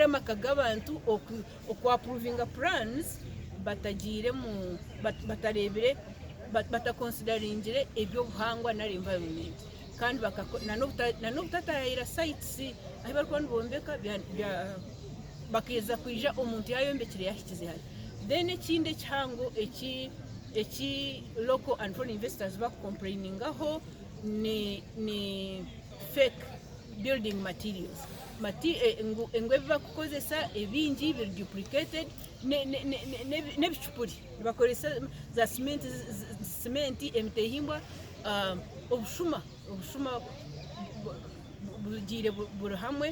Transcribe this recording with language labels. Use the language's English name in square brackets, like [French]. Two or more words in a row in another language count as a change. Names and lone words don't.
[Nyankole] amaka abantu okwaprovinga plans batagire mu batarebere bataconsideringire ebyobuhangwa nare environment kandi nanobutataira sites aho barikuba nibombeka bakeza kwija omuntu yayombekire yahikize hari then ekindi ekihango eki [English] local and foreign investors [Nyankole] complaining aho ni [English] fake building materials [Nyankole] engu ebi bakukozesa ebingi biri duplicated n'ebicupuri bakoresa za simenti emitehimbwa obushuma bugiire buri hamwe.